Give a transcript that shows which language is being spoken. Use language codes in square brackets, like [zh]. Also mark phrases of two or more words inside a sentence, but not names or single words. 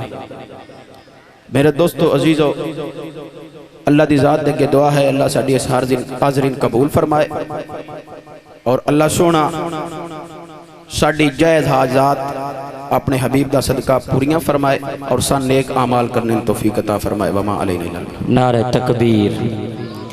[pa] میرے دوستو عزیزو، اللہ دی ذات دے اگے دعا ہے، اللہ ساڈی اس حاضرین قبول فرمائے اور اللہ سوہنا ساڈی جائز حاجات اپنے حبیب دا صدقہ پوریاں فرمائے اور سن نیک اعمال کرنے توفیق عطا فرمائے. [ar] وما علينا إلا. [ur] نعرۂ تکبیر.